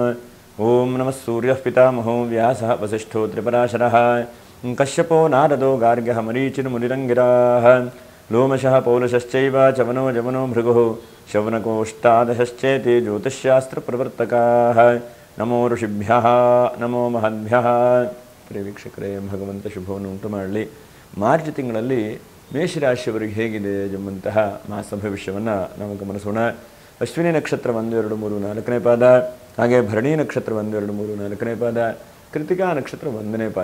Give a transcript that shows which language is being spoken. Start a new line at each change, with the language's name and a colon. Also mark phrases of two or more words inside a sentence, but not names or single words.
Sanskrit: ॐ नमः सूर्यः पितामहो व्यासः वसिष्ठो त्रिपराशरः कश्यपो नारदो गार्ग्यः मरीचिर्मुनिरङ्गिराः लोमशः पौलशश्चैव चवनो जवनो भृगुः शौनकोऽष्टादशश्चेति ज्योतिष्शास्त्रप्रवर्तकाः। नमो ಋಷಿಭ್ಯಃ ನಮೋ ಮಹದ್ಭ್ಯಃ.
Kannada: ಪ್ರಿಯ ವೀಕ್ಷಕರೇ, ಭಗವಂತ ಶುಭವನ್ನು ಉಂಟು ಮಾಡಲಿ. ಮಾರ್ಚ್ ತಿಂಗಳಲ್ಲಿ ಮೇಷರಾಶಿಯವರಿಗೆ ಹೇಗಿದೆ ಎಂಬಂತಹ ಮಾಸ ಭವಿಷ್ಯವನ್ನು ನಾವು ಗಮನಿಸೋಣ. ಅಶ್ವಿನಿ ನಕ್ಷತ್ರ 1, 2, 3, 4ನೇ ಪಾದ, ಹಾಗೆ ಭರಣಿ ನಕ್ಷತ್ರ 1, 2, 3, 4ನೇ ಪಾದ, ಕೃತಿಕಾ ನಕ್ಷತ್ರ 1ನೇ ಪಾದ.